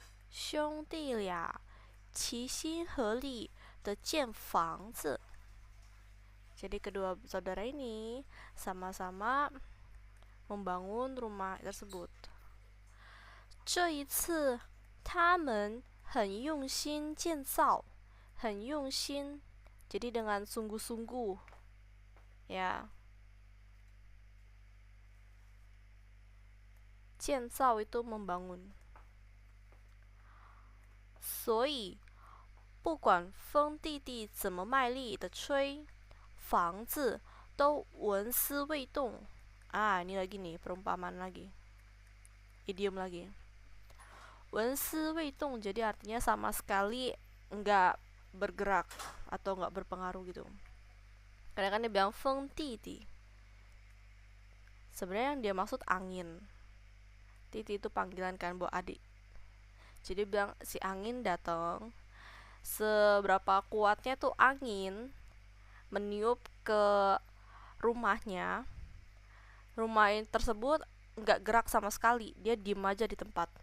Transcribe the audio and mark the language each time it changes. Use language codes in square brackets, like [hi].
[zh] 兄弟俩齐心合力的建房子. [id] Jadi kedua saudara ini sama-sama membangun rumah tersebut. [zh] 这一次他们很用心建造, 很用心 [id] jadi dengan sungguh-sungguh ya. 建造 itu membangun. [zh] 所以不管风弟弟怎么卖力的吹，房子都纹丝未动. [id] Ah, ini lagi nih perumpamaan lagi. idiom lagi. Wensi wei dong, jadi artinya sama sekali nggak bergerak atau nggak berpengaruh gitu. Karena kan dia bilang feng titi, sebenarnya yang dia maksud angin. Titi itu panggilan kan buat adik. Jadi bilang si angin datang, seberapa kuatnya tuh angin meniup ke rumahnya, rumah tersebut nggak gerak sama sekali, dia diem aja di tempat.